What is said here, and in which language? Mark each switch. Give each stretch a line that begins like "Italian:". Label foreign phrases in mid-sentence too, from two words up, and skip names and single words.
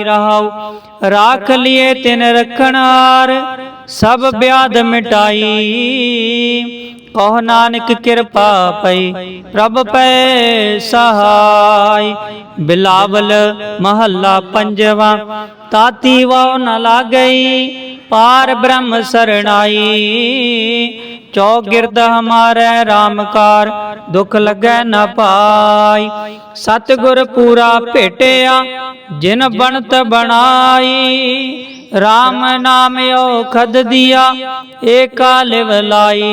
Punjabi: ਰਹਾਉ ਰਾਖ ਲਿਏ ਤਿਨ ਰਖਣ ਹਾਰ ਸਭ ਬਿਆਦ ਮਿਟਾਈ। ਕਹੁ ਨਾਨਕ ਕਿਰਪਾ ਪਈ ਪ੍ਰਭ ਪੈ ਸਹਾਈ। ਬਿਲਾਵਲ ਮਹੱਲਾ ਪੰਜਵਾ। ਤਾਤੀ ਵਾਉ ਨ ਲਾਗਈ ਪਾਰ ਬ੍ਰਹਮ ਸਰਣਾਈ। ਚਉਗਿਰਦ ਹਮਾਰੈ ਰਾਮ ਕਾਰ, ਦੁਖ ਲਗੈ ਨ ਪਾਈ। ਸਤਿਗੁਰ ਪੂਰਾ ਭੇਟਿਆ, ਜਿਨਿ ਬਣਤ ਬਣਾਈ। ਰਾਮ ਨਾਮ ਅਉਖਧ ਦੀਆ, ਏਕਾ ਲਿਵ ਲਾਈ।